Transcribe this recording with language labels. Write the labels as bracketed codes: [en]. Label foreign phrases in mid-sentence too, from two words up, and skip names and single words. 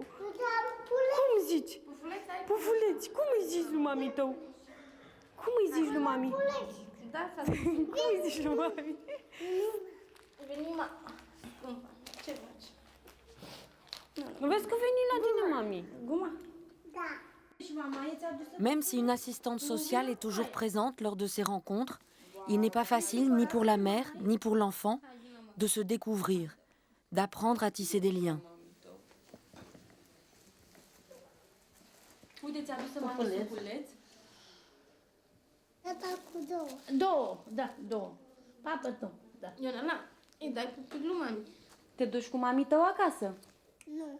[ro] Cum zici? Pufuleț. Cum îi zici lui mami tău? Cum îi zici lui mami? Cum îi zici lui mami? Veni mama. Ce faci? Vezi că veni la tine mami. Guma? Da. [fr] Même si une assistante sociale est toujours présente lors de ces rencontres, il n'est pas facile ni pour la mère ni pour l'enfant de se découvrir, d'apprendre à tisser des liens. [ro] Uite, ți-a adus mami suculeț. Tata cu două. Două, da, două. Papă tău, da. Ionela, îi dai pupic lui mami. Te duci cu mami tău acasă? Nu.